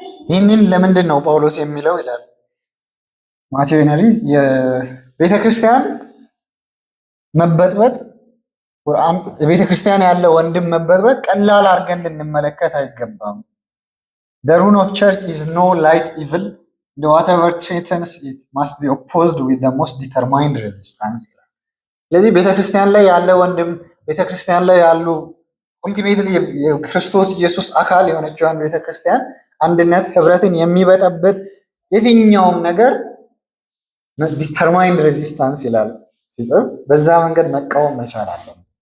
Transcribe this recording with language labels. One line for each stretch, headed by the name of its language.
Amharic: ይህንን ለምንድን ነው ጳውሎስ የሚለው ይላል ማቴዎ ሄነሪ። የቤተክርስቲያን መበጥበጥ ቤተክርስቲያን ያለ ወንድም መበጥበጥ ቀላል አድርገን ልንመለከት አይገባም።
English: The rule of church is no light evil. Whatever threatens it must be opposed with the most determined resistance.
Amharic: ስለዚህ ቤተክርስቲያን ላይ ያለ ወንድም ቤተክርስቲያን ላይ ያሉ ኡልቲሜትሊ የክርስቶስ ኢየሱስ አካል የሆነችውን ቤተክርስቲያን አንድነት ህብረትን የሚበጠብጥ የትኛውም ነገር ዲተርማይንድ ሬዚስታንስ ይላል ሲጽፍ፣ በዛ መንገድ መቃወም መቻል አለን።